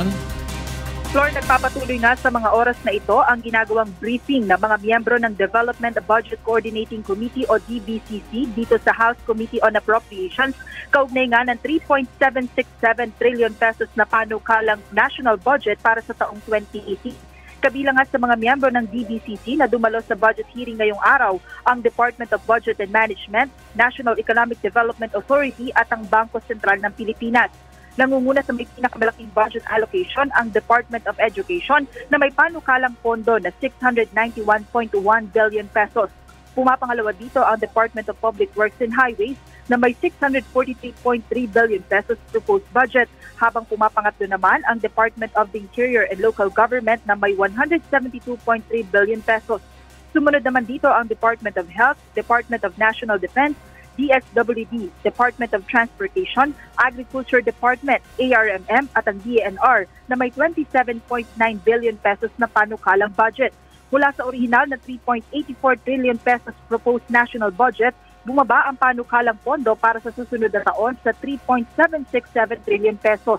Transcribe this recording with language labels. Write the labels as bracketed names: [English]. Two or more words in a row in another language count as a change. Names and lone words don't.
[Filipino] Floor, nagpapatuloy na sa mga oras na ito ang ginagawang briefing ng mga miyembro ng Development Budget Coordinating Committee o DBCC dito sa House Committee on Appropriations kaugnay nga ng 3.767 trillion pesos na panukalang [English] national budget [Filipino] para sa taong 2018. Kabilang nga sa mga miyembro ng DBCC na dumalo sa [English] budget hearing [Filipino] ngayong araw ang Department of Budget and Management, National Economic Development Authority at ang Bangko Sentral ng Pilipinas. Nangunguna sa may pinakamalaking [English] budget allocation [Filipino] ang Department of Education na may panukalang pondo na 691.1 billion pesos. Pumapangalawa dito ang Department of Public Works and Highways na may 643.3 billion pesos [English] proposed budget, [Filipino] habang pumapangatlo naman ang Department of the Interior and Local Government na may 172.3 billion pesos. Sumunod naman dito ang Department of Health, Department of National Defense, DSWD, Department of Transportation, Agriculture Department, ARMM at ang DENR na may 27.9 billion pesos na panukalang budget. Mula sa orihinal na 3.84 trillion pesos [English] proposed national budget, [Filipino] bumaba ang panukalang pondo para sa susunod na taon sa 3.767 trillion pesos.